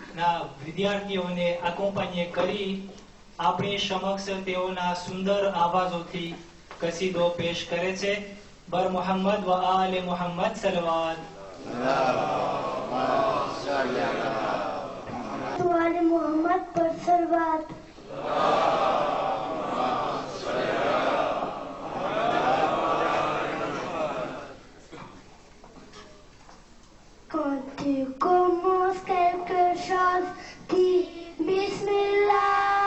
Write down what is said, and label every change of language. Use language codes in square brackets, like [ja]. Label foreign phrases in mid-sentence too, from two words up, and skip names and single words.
[gu] ના વિદ્યાર્થીઓને એકોમ્પાન્યે કરી આપણી સમક્ષ તેઓના સુંદર આવાજોથી કસીદો પેશ કરે છે. બર મોહમ્મદ વ આલે મોહમ્મદ સલવાત. [ur] آلِ محمد پر صلوات. [fr] Quand tu commences quelque chose, dis Bismillah.